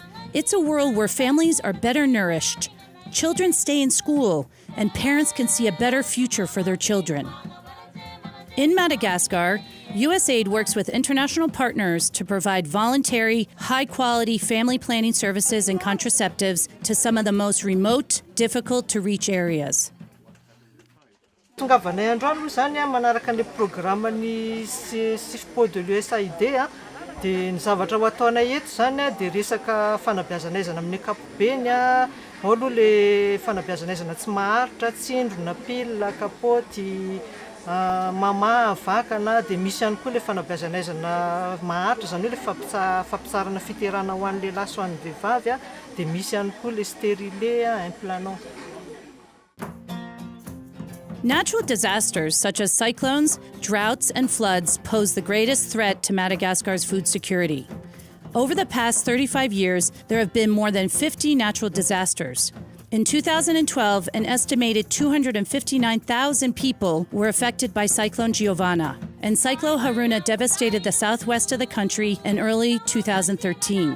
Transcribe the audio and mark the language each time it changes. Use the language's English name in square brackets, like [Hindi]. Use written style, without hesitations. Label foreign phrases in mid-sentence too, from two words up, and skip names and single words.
[English] It's a world where families are better nourished, children stay in school, and parents can see a better future for their children. In Madagascar, Usaid works with international partners to provide voluntary, high-quality family planning services and contraceptives to some of the most remote, difficult-to-reach areas. [Malagasy] Tongavanay androany zany manaraka le programany SIFPO de l'Usaid dia ny zavatra ho ataonay eto zany dia resaka fanabeazanaizana amin'ny ankapobeny ao aloha le fanabeazanaizana tsy maharitra, tsindrona, pile, kapoty, mama, vakana, dia misy ihany koa le fanabeazanaizana maharitra zany hoe le fampitsarana fiterana ho an'ny lehilahy sy ho an'ny vehivavy dia misy ihany koa le stérilé, implantant. [English] Natural disasters such as cyclones, droughts, and floods pose the greatest threat to Madagascar's food security. Over the past 35 years, there have been more than 50 natural disasters. In 2012, an estimated 259,000 people were affected by Cyclone Giovanna, and Cyclone Haruna devastated the southwest of the country in early 2013.